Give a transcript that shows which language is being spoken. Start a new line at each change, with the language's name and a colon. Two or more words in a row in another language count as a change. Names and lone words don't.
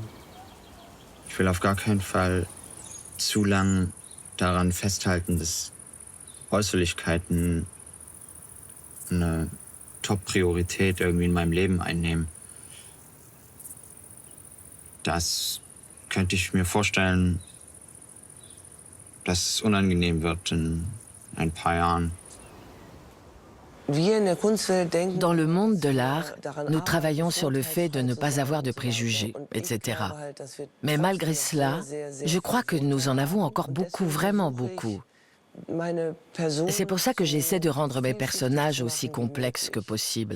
German: Ich will auf gar keinen Fall zu lang daran festhalten, dass Äußerlichkeiten eine Top-Priorität irgendwie in meinem Leben einnehmen. Das könnte ich mir vorstellen, dass es unangenehm wird in ein paar Jahren.
French: Dans le monde de l'art, nous travaillons sur le fait de ne pas avoir de préjugés, etc. Mais malgré cela, je crois que nous en avons encore beaucoup, vraiment beaucoup. C'est pour ça que j'essaie de rendre mes personnages aussi complexes que possible.